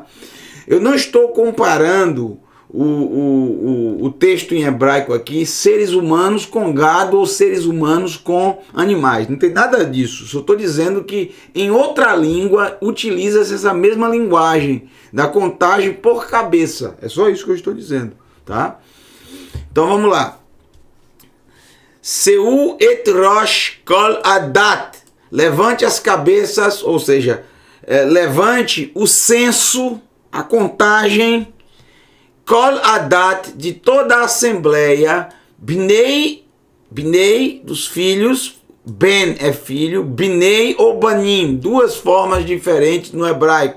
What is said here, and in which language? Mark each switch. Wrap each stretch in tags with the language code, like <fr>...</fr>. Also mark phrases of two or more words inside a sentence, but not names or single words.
<pt>Eu não estou comparando o texto em hebraico aqui, seres humanos com gado ou seres humanos com animais. Não tem nada disso. Só estou dizendo que em outra língua utiliza-se essa mesma linguagem da contagem por cabeça. É só isso que eu estou dizendo, tá? Então vamos lá.</pt> <he>שאו את ראש כל עדת.</he> <pt>Levante as cabeças, ou seja, levante o censo, a contagem,</pt> <he>כל עדת,</he> <pt>de toda a assembleia, Bnei, dos filhos, Ben é filho, Bnei ou Banim, duas formas diferentes no hebraico.</pt>